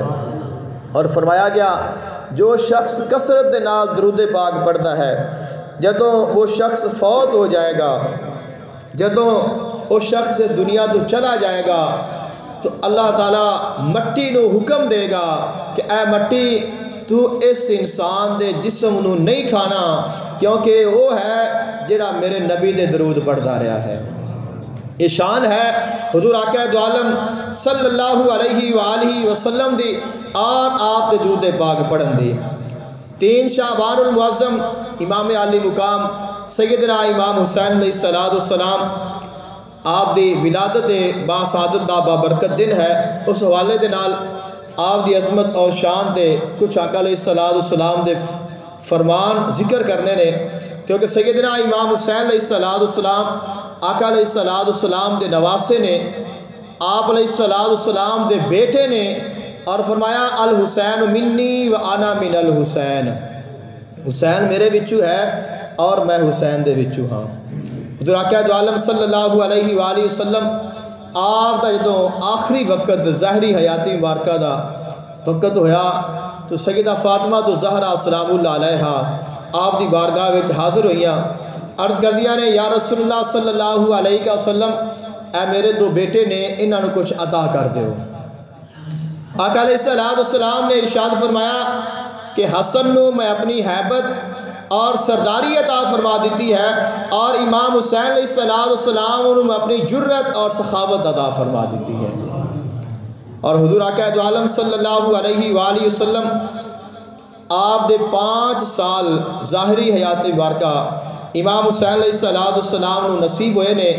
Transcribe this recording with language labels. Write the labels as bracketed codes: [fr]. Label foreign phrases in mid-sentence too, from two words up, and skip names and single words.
[ur] اور فرمایا گیا جو شخص کثرت کے نال درود پاک پڑھتا ہے جدوں وہ شخص فوت ہو جائے گا، جدوں وہ شخص اس دنیا توں چلا جائے گا تو اللہ تعالیٰ مٹی کو حکم دے گا کہ اے مٹی تو اس انسان کے جسم کو نہیں کھانا، کیونکہ وہ ہے [pa] جہڑا میرے نبی دے درود پڑھدا رہیا ہے. شان ہے حضور آقا دو عالم [ar] صلى الله عليه وسلم [pa] دی اور آپ دے درود پاک پڑھن دی. 3 شعبان المعظم امام عالی مقام سیدنا امام حسین علیہ السلام آپ دی ولادت باسعادت دا بابرکت دن ہے. اس حوالے دے نال آپ دی عظمت اور شان تے کجھ آقا علیہ السلام دے فرمان ذکر کرنے نے، کیونکہ سیدنا امام حسین علیہ السلام آقا علیہ السلام دے نواسے نے، آپ علیہ السلام دے بیٹے نے. اور فرمایا [ar] الحسين مني وأنا من الحسين, [pa] حسین میرے وچوں ہے اور میں حسین دے وچوں ہاں. حضور آقا دو عالم [ar] صلى الله عليه وسلم [pa] آپ دا جدوں آخری وقت ظاہری حیاتی مبارکہ دا وقت ہویا تو سیدہ فاطمہ تو زہرا [ar] سلام الله عليها [pa] آپ دی بارگاہ وچ حاضر ہوئیاں. عرض کر دیا نے یا [ar] رسول الله صلى الله عليه وسلم [pa] اے میرے 2 بیٹے نے، اِنہاں نوں کجھ عطا کر دیو. [ur] آقا علیہ السلام نے ارشاد فرمایا کہ حسن کو میں اپنی ہیبت اور سرداری عطا فرما دی ہے اور امام حسین علیہ السلام کو میں اپنی جرأت اور سخاوت عطا فرما دی ہے. [pa] اور حضور آقا دو عالم [ar] صلى الله عليه وسلم [pa] آپ دے 5 سال ظاہری حیات مبارکہ امام حسین علیہ السلام کو نصیب ہوئے نے.